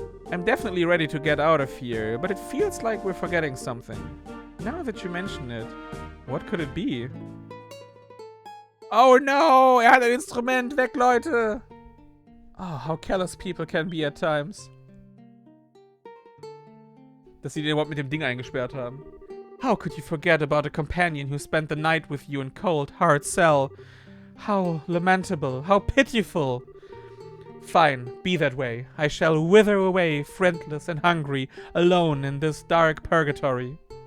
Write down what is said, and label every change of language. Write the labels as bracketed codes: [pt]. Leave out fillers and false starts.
[en] I'm definitely ready to get out of here, but it feels like we're forgetting something. Now that you mention it, what could it be? Oh no! [de] Hat ein Instrument! Weg, Leute! [en] Oh, how callous people can be at times. [de] Dass sie den überhaupt mit dem Ding eingesperrt haben. [en] How could you forget about a companion who spent the night with you in cold, hard cell? How lamentable, how pitiful. Fine, be that way. I shall wither away, friendless and hungry, alone in this dark purgatory.